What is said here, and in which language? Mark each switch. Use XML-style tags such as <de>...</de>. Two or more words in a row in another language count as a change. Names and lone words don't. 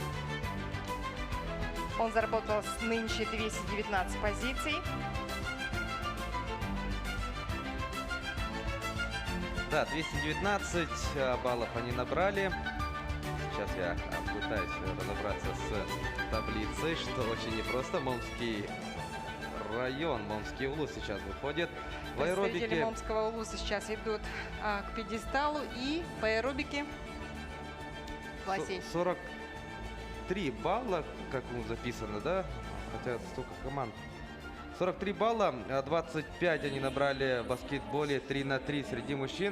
<ru>Он заработал нынче 219 позиций. Да, 219 баллов они набрали. Сейчас я пытаюсь разобраться с таблицей, что очень непросто. Момский район, Момский улус сейчас выходит. В Представители аэробике Момского улуса сейчас идут к пьедесталу и по аэробике Василий. 43 балла, как записано, да? Хотя столько команд. 43 балла, 25 они набрали в баскетболе 3 на 3 среди мужчин.</ru>